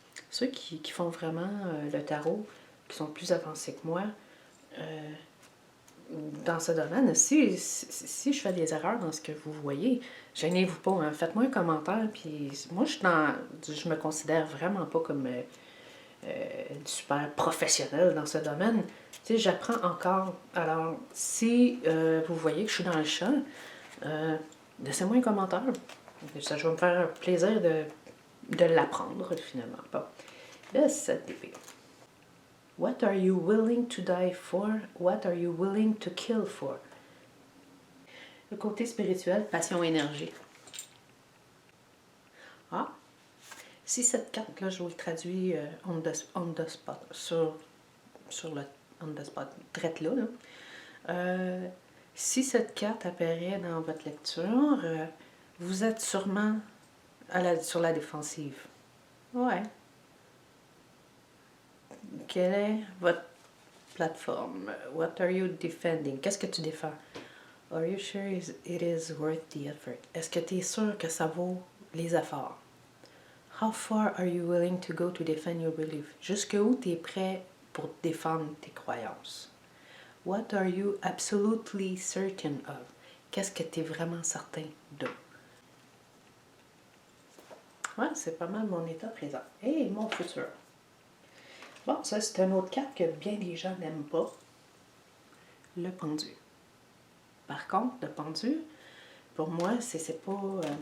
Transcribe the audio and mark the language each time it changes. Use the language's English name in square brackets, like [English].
[French] ceux qui font vraiment le tarot, qui sont plus avancés que moi, dans ce domaine, si je fais des erreurs dans ce que vous voyez, gênez-vous pas, hein, faites-moi un commentaire, puis moi je me considère vraiment pas comme super professionnelle dans ce domaine. Tu sais, j'apprends encore. Alors, si vous voyez que je suis dans le champ, laissez-moi un commentaire. Ça, je vais me faire un plaisir de l'apprendre, finalement. Bon. Le 7 d'épée. [English] What are you willing to die for? What are you willing to kill for? [French] Le côté spirituel, passion, énergie. Ah! Si cette carte-là, je vous le traduis [English] on the spot, [French] sur le on the spot, traite là. Si cette carte apparaît dans votre lecture, vous êtes sûrement sur la défensive. Ouais. Quelle est votre plateforme? [English] What are you defending? [French] Qu'est-ce que tu défends? [English] Are you sure it is worth the effort? [French] Est-ce que tu es sûr que ça vaut les efforts? [English] How far are you willing to go to defend your belief? [French] Jusqu'où tu es prêt pour défendre tes croyances? [English] What are you absolutely certain of? [French] Qu'est-ce que tu es vraiment certain de? Ouais, c'est pas mal mon état présent. Et mon futur. Bon, ça, c'est une autre carte que bien des gens n'aiment pas. Le pendu. Par contre, le pendu, pour moi, c'est pas...